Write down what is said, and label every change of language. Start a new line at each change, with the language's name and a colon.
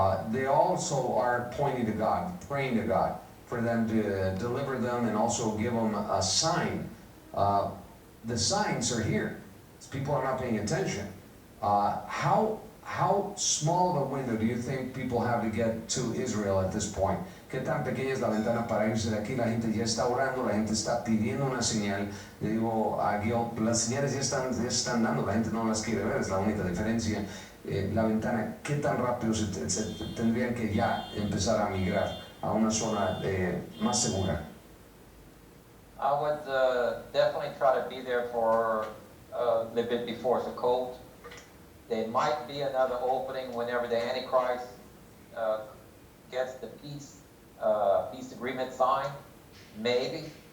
English: They also are pointing to God, praying to God for them to deliver them and also give them a sign. The signs are here. People are not paying attention. How small of a window do you think people have to get to Israel at this point?
Spanish: ¿Qué tan pequeña es la ventana para irse de aquí? La gente ya está orando, la gente está pidiendo una señal. Le digo a Gil, las señales ya están dando, la gente no las quiere ver, es la única diferencia. La ventana, ¿qué tan rápido se tendrían que ya empezar a migrar a una zona más segura?
English: I would definitely try to be there for a little bit before Sukkot. There might be another opening whenever the Antichrist gets the peace agreement signed. Maybe.